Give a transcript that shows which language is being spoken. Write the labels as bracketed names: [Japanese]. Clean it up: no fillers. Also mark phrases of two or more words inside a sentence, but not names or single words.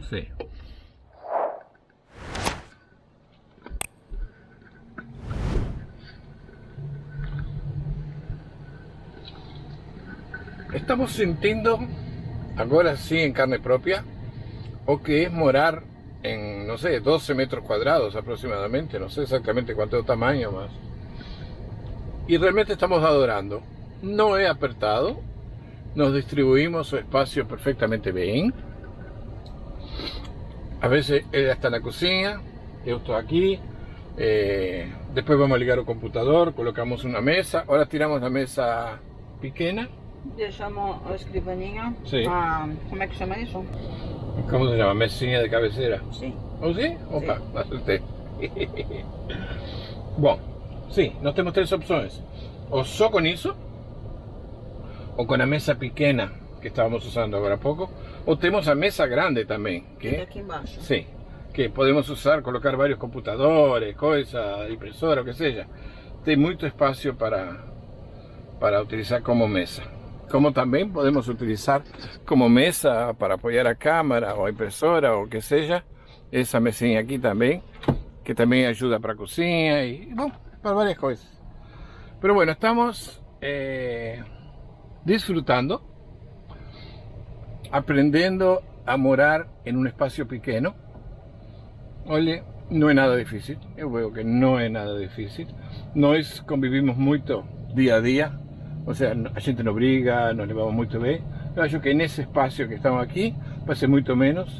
[Portuguese] Sim. Estamos sentindo, agora sim em carne própria, o que é morar [Spanish] en, no sé, 12 metros cuadrados aproximadamente, no sé exactamente cuánto es el tamaño más. Y realmente estamos adorando. No es apertado, nos distribuimos su espacio perfectamente bien. A veces ella está en la cocina, yo estoy aquí, después vamos a ligar el computador, colocamos una mesa, ahora tiramos la mesa pequeña. [Portuguese] Deixamos a escrivaninha. [Spanish] Sí. [Portuguese] Como é que chama isso? [Spanish] ¿Cómo se llama? [Portuguese] Mesinha de cabeceira? Sim. [Spanish] ¿Oh sí? Opa, Sí. acerté. [Portuguese] Bom, sim, nós temos três opções. Ou só com isso, ou com a mesa pequena que estávamos usando agora há pouco, ou temos a mesa grande também. Que aqui embaixo. Sim, que podemos usar, colocar vários computadores, coisas, impressora, o que seja. Tem muito espaço para utilizar como mesa. Como também podemos utilizar como mesa para apoiar a câmera ou a impressora ou o que seja. Essa mesinha aqui também, que também ajuda para a cozinha e, bom, para várias coisas. [Spanish] Pero bueno, estamos disfrutando, [Portuguese] aprendendo a morar em um espaço pequeno. Olha, não é nada difícil, eu vejo que não é nada difícil. Nós convivimos muito dia a dia. [Spanish] O sea, [Portuguese] a gente não briga, nos levamos muito bem. Eu acho que nesse espaço que estamos aqui vai ser muito menos.